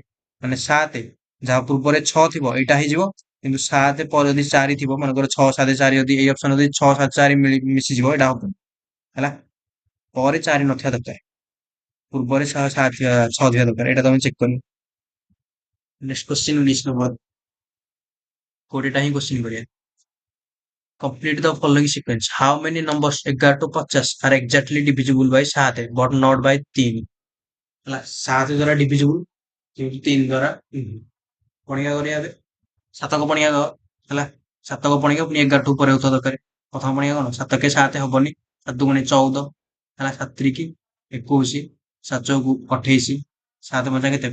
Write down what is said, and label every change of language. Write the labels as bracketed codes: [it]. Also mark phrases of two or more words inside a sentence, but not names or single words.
[or] ମାନେ 7 ଯାହା ପୂର୍ବରେ 6 ଥିବ ଏଇଟା ହେଇଯିବ, କିନ୍ତୁ 7 ପରେ ଯଦି 4 ଥିବ, ମନେକର 6 7 4, ଯଦି ଏଇ ଅପସନ ଯଦି 6 7 4 ମିଶିଯିବ ଏଇଟା ହବନି ହେଲା। ପରେ 4 ନଥିବା ଦରକାର, ପୂର୍ବରେ 6 ଥିବା ଦରକାର। ଏଇଟା ତମେ ଚେକ୍ କରିବ। [en] next question [or] 19 ନମ୍ବର। 20ଟା ହିଁ କ୍ୱେଶ୍ଚିନ୍ କରିବା। [en] Complete the following sequence. How many numbers 11 to 50 are exactly divisible by 7 but not by 3? [or] ହେଲା, 7 ଦ୍ୱାରା divisible କିନ୍ତୁ 3 ଦ୍ୱାରା ପଣିଆ କରିବା ଏବେ। ସାତକ ପଣିଆ ହେଲା, ସାତକ ପଣିଆ ପୁଣି 11 ଉପରେ ହଉଥିବା ଦରକାର। ପ୍ରଥମ ପଣିଆ କଣ? 7 କେ 7 ହବନି, 7 ଦୁଗୁଣେ 14 ହେଲା, 7 3 21, 7 ଚଉକୁ 28, 7 ପଞ୍ଚା କେତେ?